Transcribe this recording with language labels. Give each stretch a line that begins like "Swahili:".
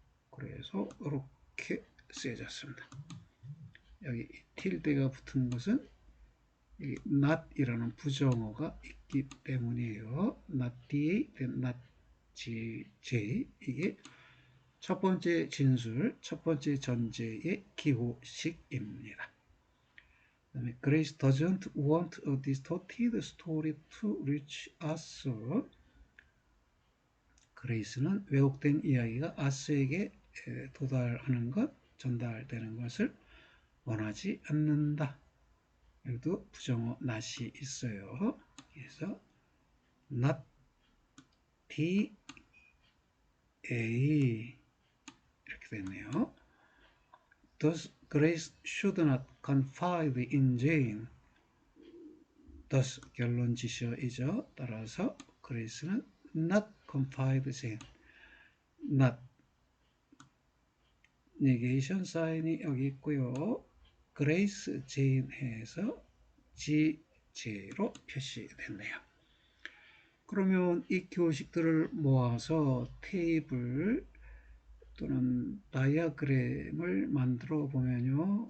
Korean: 그래서 이렇게 쓰여졌습니다. 여기 tilde가 붙은 것은 not이라는 부정어가 있기 때문이에요.
English: not DA, not J.
Korean: 이게 첫 번째 진술, 첫 번째 전제의 기호식입니다.
English: 그다음에 Grace doesn't want a distorted story to reach us.
Korean: 그레이스는 왜곡된 이야기가 아스에게 도달하는 것, 전달되는 것을 원하지 않는다. 여기도 부정어 not이 있어요. 그래서 not the A 이렇게 됐네요.
English: Thus, Grace should not confide in Jane.
Korean: Thus, 결론 지시어이죠. 따라서 그레이스는
English: not confide
Korean: Jane. not negation 사인이 여기 있고요. Grace, Jane 해서 GJ로 표시됐네요. 그러면 이 교식들을 모아서 테이블 또는 다이어그램을 만들어 보면요.